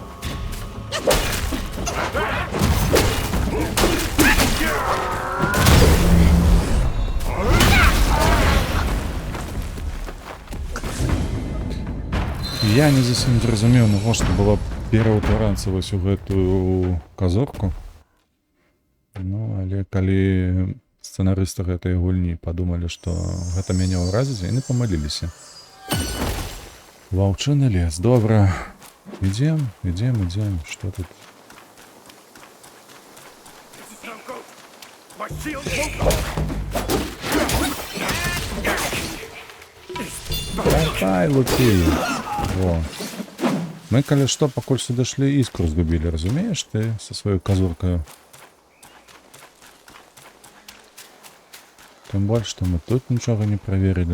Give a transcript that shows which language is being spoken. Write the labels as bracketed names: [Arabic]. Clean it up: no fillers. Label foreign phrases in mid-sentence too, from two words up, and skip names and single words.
[Belarusian] Я не зусім зразумеў, навошта было пераўтварацца вось у гэтую казурку. Ну, але калі сцэнарысты гэтай гульні падумалі, што гэта мяне ўразіць, яны памыліліся. Ваўчыны лес, добра. Ідзем. Што тут? [English] My shield won't go. [Belarusian] Давай, лупі. Во. Мы, калі што, пакуль сюды шлі, іскру згубілі, разумееш ты, са сваёй казуркаю? Тым больш, што мы тут нічога не праверылі.